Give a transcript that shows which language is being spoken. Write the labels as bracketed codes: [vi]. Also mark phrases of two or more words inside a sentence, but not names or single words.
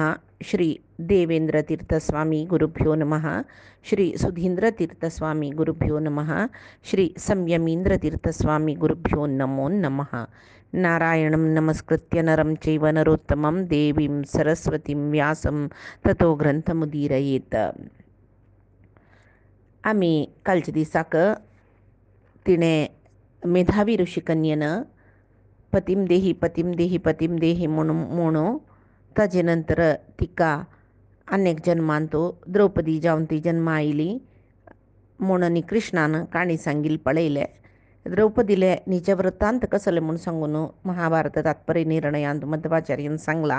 [sa] श्री देवेंद्रतीर्थस्वामी गुरुभ्यो नमः। श्री सुधींद्रतीर्थस्वामी गुरुभ्यो नमः। श्री संयमींद्रतीर्थस्वामी गुरुभ्यो नमो नमः। नारायणं नमस्कृत्य नरं चैव नरोत्तमं देवीं सरस्वतीं व्यासं ततो ग्रंथमुदीरयेत। [kok] आम्ही कालच्या दिसाक तिने मेधावी ऋषिकन्येनं [sa] पतिम देही पतिम देही पतिम देही [kok] म्हणून ताजे नंतर तिका अनेक जन्मांतो द्रौपदी जावन ती जन्मा आयली म्हणून कृष्णानं काणी सांगिल पळयले. द्रौपदीले निज वृत्तांत कसले म्हणून सांगून महाभारत तात्पर्य निर्णयांत मध्वाचार्यान सांगला.